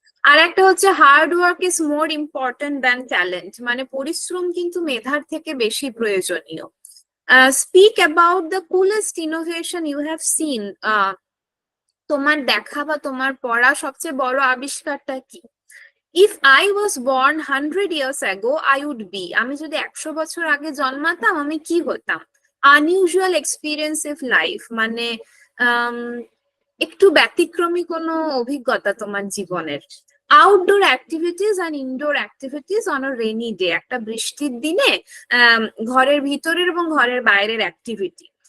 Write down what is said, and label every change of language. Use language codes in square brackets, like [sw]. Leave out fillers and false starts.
[bn] আর একটা হচ্ছে [en] hard work is more important than talent, [bn] মানে পরিশ্রম কিন্তু মেধার থেকে বেশি প্রয়োজনীয়। [en] speak about the coolest innovation you have seen, [bn] তোমার দেখা বা তোমার পড়া সবচেয়ে বড় আবিষ্কারটা কি? [en] If I was born 100 years ago, I would be. [bn] আমি যদি 100 বছর আগে জন্মাতাম আমি কি হতাম? [en] unusual experience of life, [bn] মানে আম, একটু ব্যতিক্রমী কোনো অভিজ্ঞতা তোমার জীবনের। [en] outdoor activities and indoor activities on a rainy day, [bn] একটা বৃষ্টির দিনে ঘরের ভিতরের এবং ঘরের বাইরের অ্যাক্টিভিটি।